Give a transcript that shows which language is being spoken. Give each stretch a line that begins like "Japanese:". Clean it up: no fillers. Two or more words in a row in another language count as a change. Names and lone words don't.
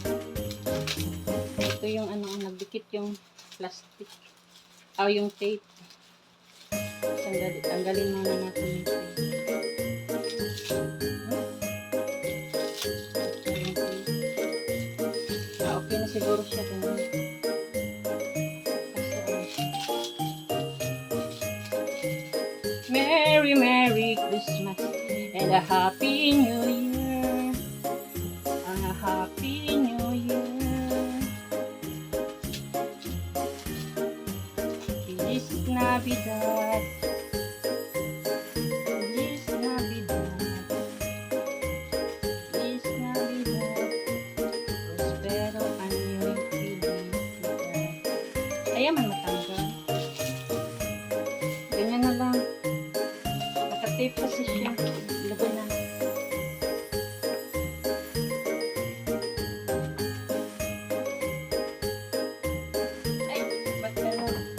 Filipino: Ito yung ano, nagdikit yung plastic. Yung tape. Tanggalin muna natin yung tape. Okay na siguro siya din.
English: Merry, Merry Christmas and a Happy New Year. And a Happy New Year.
Spanish: Feliz Navidad. Feliz Navidad. Feliz Navidad. Prospero año y felicidad.
Filipino: Ayan man matanggal. Ganyan na lang. Naka-tape kasi siya. Ilagay na. Ay, ba't ka na?